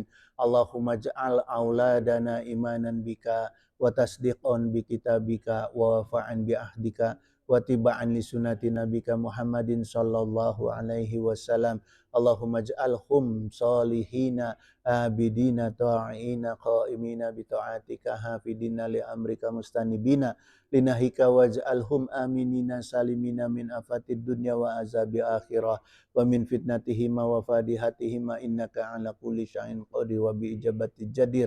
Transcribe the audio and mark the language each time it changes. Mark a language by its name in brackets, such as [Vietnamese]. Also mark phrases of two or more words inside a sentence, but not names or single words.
[Arabic] اللهم اجعل أولادنا إيمانا بك وتصديقا بكتابك ووفاء بعهدك واتباعا لسنة نبيك محمد صلى الله عليه وسلم. اللهم اجعلهم صالحين عابدين طائعين قائمين بطاعتك حافظين لأمرك مستنيبين لنهيك واجعلهم آمنين سالمين من آفات الدنيا وعذاب الآخرة ومن فتنتهما وفضيحتهما إنك على كل شيء قدير وبالإجابة جدير.